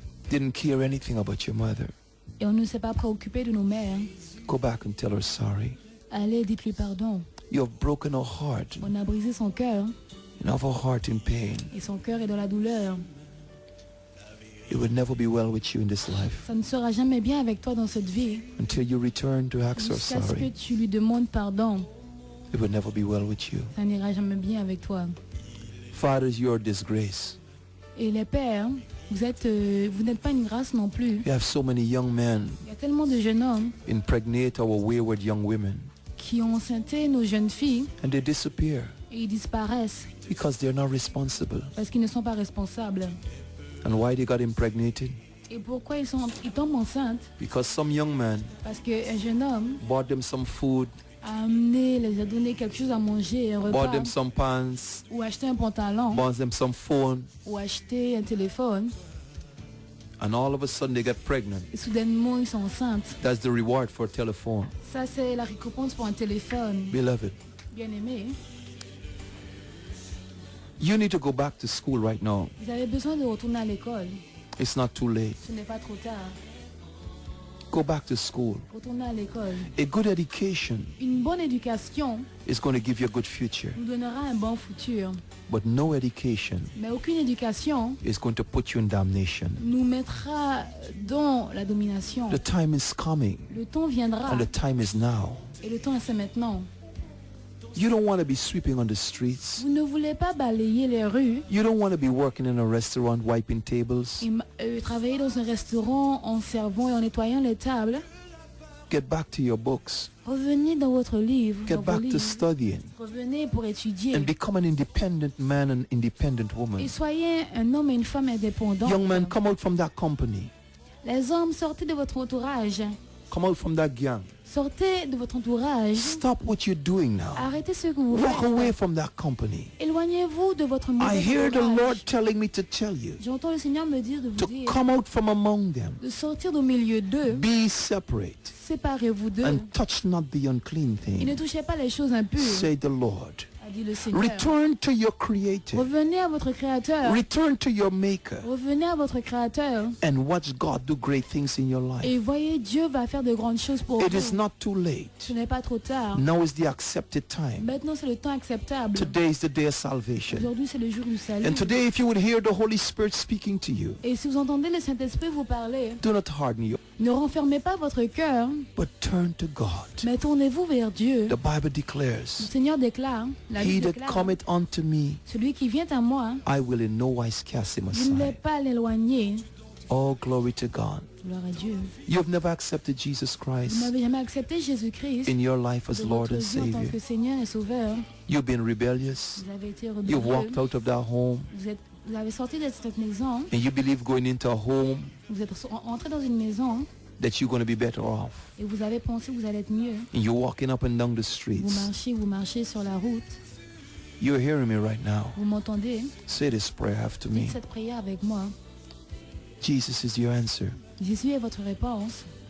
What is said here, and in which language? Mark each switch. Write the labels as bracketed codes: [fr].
[en] didn't care anything about your mother. [fr] et on ne s'est pas préoccupé de nos mères. [en] Go back and tell her sorry. [fr] Allez, dites-lui pardon. [en] You have broken her heart [fr] On a brisé son cœur [en] and have her heart in pain. [fr] et son cœur est dans la douleur. [en] It would never be well with you in this life [fr] Ça ne sera jamais bien avec toi dans cette vie [en] until you return to ask her [fr] jusqu'à ce que [en] sorry. [fr] tu lui demandes pardon. [en] It would never be well with you. [fr] Ça n'ira jamais bien avec toi. [en] Fathers, you're a disgrace. [fr] Et les pères, vous n'êtes pas une grâce non plus. [en] You have so many young men [fr] Il y a tellement de jeunes hommes [en] impregnate our wayward young women [fr] qui ont enceinté nos jeunes filles [en] and they disappear [fr] et ils disparaissent [en] because they're not responsible. [fr] parce qu'ils ne sont pas responsables. [en] And why they got impregnated? [fr] Et pourquoi ils tombent enceintes? [en] Because some young man [fr] Parce qu'un jeune homme [en] bought them some food, [fr] les a donné quelque chose à manger, un [en] bought [fr] repas, [en] them some pants, [fr] ou acheté un pantalon, [en] bought them some phone, [fr] ou acheté un téléphone, [en] and all of a sudden they get pregnant. [fr] et soudainement ils sont enceintes. [en] That's the reward for a telephone. [fr] Ça c'est la récompense pour un téléphone. [en] Beloved, [fr] Bien aimé, [en] you need to go back to school right now. [fr] vous avez besoin de retourner à l'école. [en] It's not too late. [fr] Ce n'est pas trop tard. [en] Go back to school. [fr] Retournez à l'école. [en] A good education [fr] Une bonne éducation [en] is going to give you a good future. [fr] nous donnera un bon futur. [en] But no education [fr] Mais aucune éducation [en] is going to put you in damnation. [fr] nous mettra dans la domination. [en] The time is coming, [fr] Le temps viendra [en] and the time is now. [fr] et le temps c'est maintenant. [en] You don't want to be sweeping on the streets. [fr] Vous ne voulez pas balayer les rues [en] You don't want to be working in a restaurant wiping tables. [fr] et travailler dans un restaurant en servant et en nettoyant les tables. [en] Get back to your books. [fr] Revenez dans votre livre, [en] Get [fr] dans vos [en] back to [fr] livres. [en] studying. [fr] Revenez pour étudier. [en] And become an independent man and independent woman. [fr] Et soyez un homme et une femme indépendants. [en] Young man, come out from that company. [fr] Les hommes, sortez de votre entourage. [en] Come out from that gang. [fr] Sortez de votre entourage. [en] Stop what you're doing now. [fr] Arrêtez ce que vous [en] Walk away [fr] faites. [en] from that company. [fr] Éloignez-vous de votre [en] I [fr] mauvais [en] hear the [fr] entourage. [en] Lord telling me to tell you [fr] J'entends le Seigneur me dire de vous [en] to [fr] dire [en] come out from among them. [fr] de sortir au milieu d'eux. [en] Be separate [fr] Séparez-vous d'eux. [en] and touch not the unclean [fr] Et ne [en] thing, [fr] touchez pas les choses impures, [en] say the Lord. [fr] a dit le Seigneur. [en] Return to your Creator. [fr] Revenez à votre Créateur. [en] Return to your Maker [fr] Revenez à votre Créateur. [en] and watch God do great things in your life. [fr] Et voyez, Dieu va faire de grandes choses pour [en] It is [fr] vous. [en] not too late. [fr] Ce n'est pas trop tard. [en] Now is the accepted time. [fr] Maintenant, c'est le temps acceptable. [en] Today is the day of salvation. [fr] Aujourd'hui, c'est le jour du salut. [en] And today, if you would hear the Holy Spirit speaking to you, [fr] Et si vous entendez le Saint-Esprit vous parler, [en] do not harden you, [fr] ne renfermez pas votre cœur, [en] but turn to God. [fr] mais tournez-vous vers Dieu. [en] The Bible [fr] Le [en] declares, [fr] Seigneur déclare, la [en] He [fr] Bible [en] that [fr] déclare, [en] cometh unto me, [fr] celui qui vient à moi, [en] I will in no wise cast him [fr] je ne vais [en] aside. [fr] pas l'éloigner. [en] Oh, glory to God. [fr] Gloire à Dieu. [en] You have never accepted Jesus [fr] Vous [en] Christ [fr] n'avez jamais accepté Jésus-Christ [en] in your life as [fr] de [en] Lord [fr] votre [en] and [fr] vie en tant [en] Savior. [fr] que Seigneur et Sauveur. [en] You've been rebellious. [fr] Vous avez été [en] You've [fr] rebelle. [en] walked out of that home [fr] Vous avez sorti de cette maison. [en] and you believe going into a home [fr] Vous êtes entré dans une maison [en] that you're going to be better off. [fr] et vous avez pensé que vous allez être mieux. [en] And you're walking up and down the [fr] Vous [en] streets. [fr] marchez sur la route. [en] You're hearing me right now. [fr] Vous m'entendez? [en] Say this prayer after me. [fr] Dites cette prière avec moi. [en] Jesus is your answer. [fr] Jésus est votre réponse.